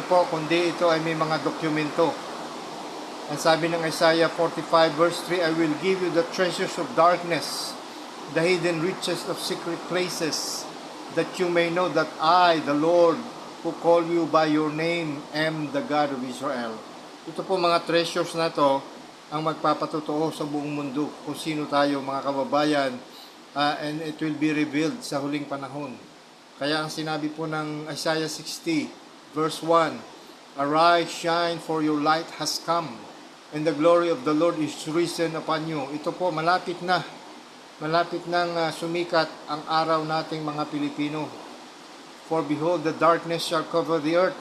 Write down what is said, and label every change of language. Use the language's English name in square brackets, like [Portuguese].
[Filipino] Kundi ito ay may mga dokumento. Ang sabi ng [English] Isaiah 45 verse 3, I will give you the treasures of darkness, the hidden riches of secret places, that you may know that I, the Lord, who call you by your name, am the God of Israel. [Filipino] Ito po mga treasures na to ang magpapatotoo sa buong mundo kung sino tayo, mga kababayan, [English] and it will be revealed [Filipino] sa huling panahon. Kaya ang sinabi po ng [English] Isaiah 60 verse 1, Arise, shine, for your light has come, and the glory of the Lord is risen upon you. [Filipino] Ito po, malapit nang sumikat ang araw nating mga Pilipino. [English] For behold, the darkness shall cover the earth.